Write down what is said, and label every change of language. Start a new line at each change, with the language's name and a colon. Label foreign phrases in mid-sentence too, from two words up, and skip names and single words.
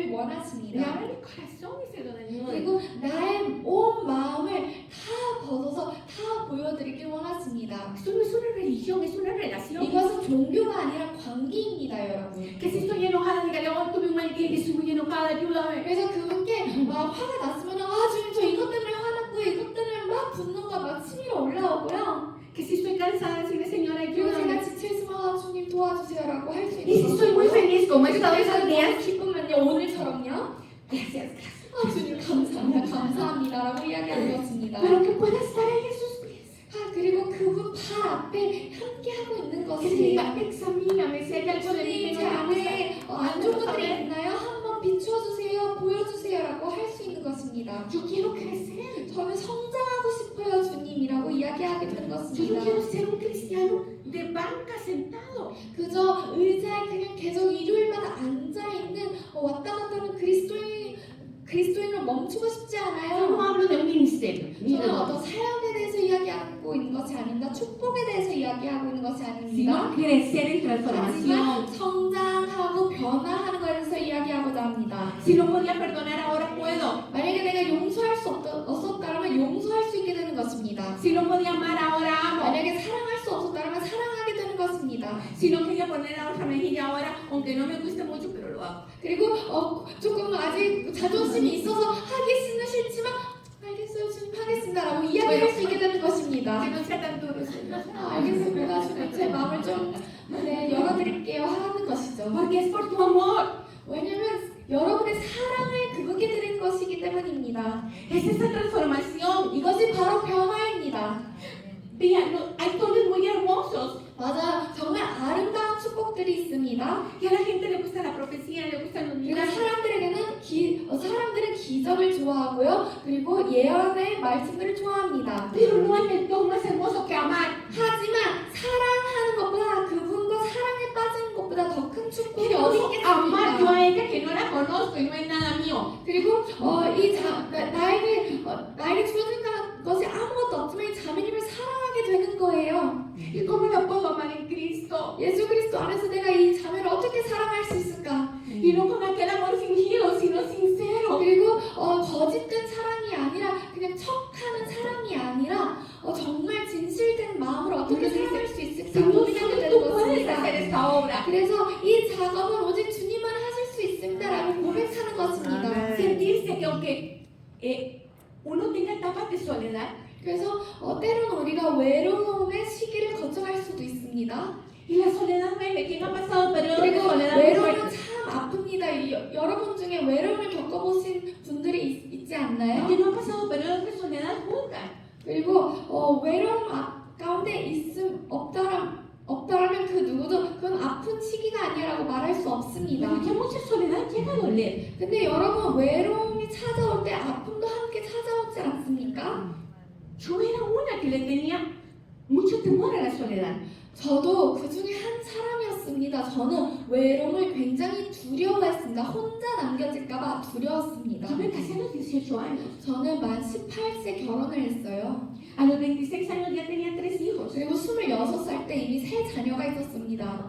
Spanish: Le
Korean: 원하십니다.
Spanish: abre el corazón y se lo desnuda.
Korean: 그리고 나의 온 마음을 다 벗어서 다 보여드리길 원하십니다.
Spanish: Esto no es una religión, es una relación.
Korean: 이것은 종교가 아니라 관계입니다, 여러분.
Spanish: Que si estoy enojada, dígale, oh, tuve un mal día y estoy muy enojada, ayúdame.
Korean: 그래서 그분께 막 화가 났으면 주님 저 이것 때문에 화났고요. 이것 때문에 막 분노가 막 치밀어 올라오고요.
Spanish: Que si estoy cansada, decirle, Señora,
Korean: 그리고 제가
Spanish: ayúdame.
Korean: 지쳐있으면 주님 도와주세요라고 할 수
Spanish: Y si
Korean: 있는
Spanish: estoy muy feliz, como he estado esos días,
Korean: 너무 기쁘면요 오늘처럼요.
Spanish: gracias, gracias.
Korean: 주님 감사합니다라고 이야기하는 것입니다.
Spanish: Pero que pueda estar ahí en sus pies.
Korean: 그리고 그분 발 앞에 함께 하고 있는
Spanish: Que
Korean: 것이
Spanish: diga, examíname, si hay algo de mí
Korean: 주님
Spanish: que
Korean: 제
Spanish: no me gusta.
Korean: 안에 안 좋은 것들이 있나요? 한번 비추어주세요, 보여주세요라고 할 수 있는 것입니다.
Spanish: Yo quiero crecer.
Korean: 저는 성장하고 싶어요 주님이라고 이야기하게 되는
Spanish: Yo
Korean: 것입니다.
Spanish: no quiero ser un cristiano de banca sentado.
Korean: 그저 의자에 그냥 계속 일요일마다 앉아있는 왔다 갔다 하는 그리스도인으로 멈추고 싶지
Spanish: Yo
Korean: 않아요.
Spanish: no hablo de un ministerio, ni de
Korean: 저는
Spanish: dos,
Korean: 어떤 사역에 대해서 이야기하고 있는 것이 아닙니다. 축복에 대해서 이야기하고 있는 것이 아닙니다.
Spanish: sino crecer en transformación.
Korean: 하지만 성장하고 변화하는 것에 대해서 이야기하고자 합니다.
Spanish: Si no podía perdonar, ahora puedo.
Korean: 만약에 내가 용서할 수 없었다면 용서할 수 있게 되는 것입니다.
Spanish: Si no podía amar, ahora amo.
Korean: 만약에 사랑할 수 없었다면 사랑하게 되는 것입니다.
Spanish: Si no quería poner la otra mejilla ahora, aunque no me guste mucho, pero lo hago.
Korean: 그리고 조금 아직 자존심이 있어서 하기는 싫지만 알겠어요 주님 하겠습니다라고 이야기할 수 있게 되는
Spanish: Que
Korean: 것입니다.
Spanish: no sea tan duro, Señor.
Korean: 알겠습니다 주님 제 마음을 좀 열어드릴게요 하는 것이죠.
Spanish: Porque es por tu amor.
Korean: 왜냐면 여러분의 사랑을 그분께 드린 것이기 때문입니다.
Spanish: Es esa transformación.
Korean: 이것이 바로 변화입니다.
Spanish: Vean, hay dones muy hermosos.
Korean: 맞아, 정말 아름다운 축복들이 있습니다.
Spanish: Y a la gente le gusta la profecía, le gustan los
Korean: 그리고
Spanish: milagros.
Korean: 사람들은 기적을 좋아하고요. 그리고 예언의 말씀들을 좋아합니다.
Spanish: Pero no hay el don más hermoso que amar.
Korean: 하지만 사랑하는 것보다 그분과 사랑에 빠지는 것보다 더 큰 축복이 어디
Spanish: Quiero amar yo
Korean: 있겠습니까?
Spanish: a ella que no la conozco y no es nada mío.
Korean: 그리고 나에게 주어진 것이 아무것도 없지만 이 자매님을 사랑하게 되는 거예요.
Spanish: ¿Y cómo la puedo amar en Cristo?
Korean: 예수 그리스도 안에서 내가 이 자매를 어떻게 사랑할 수 있을까?
Spanish: Y no con aquel amor fingido, sino sincero.
Korean: 그리고 거짓된 사랑이 아니라 그냥 척하는 사랑이 아니라 정말 진실된 마음으로 어떻게 사랑할 수 있을까?
Spanish: Señor,
Korean: 고민하게
Spanish: solo
Korean: 되는
Spanish: tú puedes
Korean: 것입니다.
Spanish: hacer esta obra.
Korean: 그래서 이 작업은 오직 주님만 하실 수 있습니다라고 고백하는 것입니다. 아멘.
Spanish: Sentirse que aunque uno tenga etapas de soledad, 그래서 때로는 우리가 외로움의 시기를 거쳐갈 수도 있습니다. y la soledad duele. ¿Quién ha pasado periodos de
Korean: 그리고
Spanish: soledad muy
Korean: 외로움은
Spanish: fuertes?
Korean: 참 아픕니다. 여러분 중에 외로움을 겪어보신 분들이 있지 않나요?
Spanish: ¿Quién no ha pasado periodos de soledad juntas?
Korean: 그리고 외로움 가운데 없다라면 그 누구도 그건 아픈 시기가 아니라고 말할 수 없습니다.
Spanish: Porque mucha soledad llega a doler.
Korean: 근데 여러분 외로움이 찾아올 때 아픔도 함께 찾아오지 않습니까?
Spanish: Yo era una que le tenía mucho temor a la soledad.
Korean: 저도 그 중에 한 사람이었습니다. 저는 외로움을 굉장히 두려워했습니다. 혼자 남겨질까봐 두려웠습니다.
Spanish: Yo me casé a los 18 años.
Korean: 저는 만 18세 결혼을 했어요.
Spanish: A los 26 años ya tenía 3 hijos.
Korean: 그리고 26살 때 이미 3 자녀가 있었습니다.